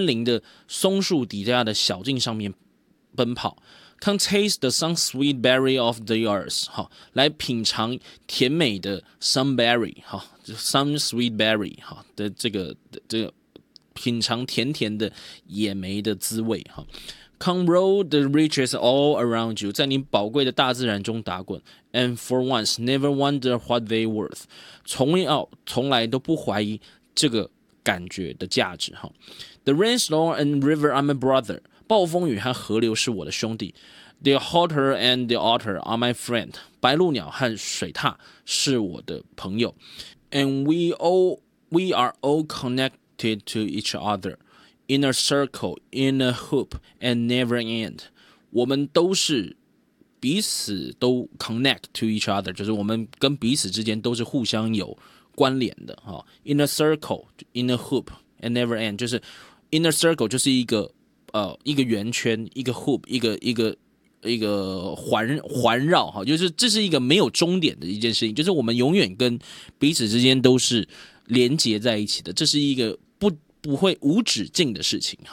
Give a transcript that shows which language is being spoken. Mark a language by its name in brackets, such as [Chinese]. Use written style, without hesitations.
[Chinese] 林的松树底下的小径上面奔跑 ， [English] Come taste the sun sweet berry of the earth， [Chinese] 哈，来品尝甜美的 sunberry， 哈 ， [English] sun sweet berry， [Chinese] 哈的这个品尝甜甜的野莓的滋味，哈。 [English] Come roll the riches all around you， [Chinese] 在你宝贵的大自然中打滚。 [English] And for once, never wonder what they worth， [Chinese] 从来都不怀疑这个感觉的价值。 [English] The rainstorm and river are my brother， [Chinese] 暴风雨和河流是我的兄弟。 [English] The otter and the otter are my friend， [Chinese] 白鹭鸟和水獭是我的朋友。 [English] And we are all connected to each other。 In a circle, in a hoop, and never end. [Chinese] 我们都是彼此都 [English] connect to each other， [Chinese] 就是我们跟彼此之间都是互相有关联的。 [English] In a circle, in a hoop, and never end. [Chinese] 就是 [English] in a circle [Chinese] 就是一个圆圈，一个 hoop， 一个环绕，就是这是一个没有终点的一件事情，就是我们永远跟彼此之间都是连接在一起的，这是一个不会无止境的事情。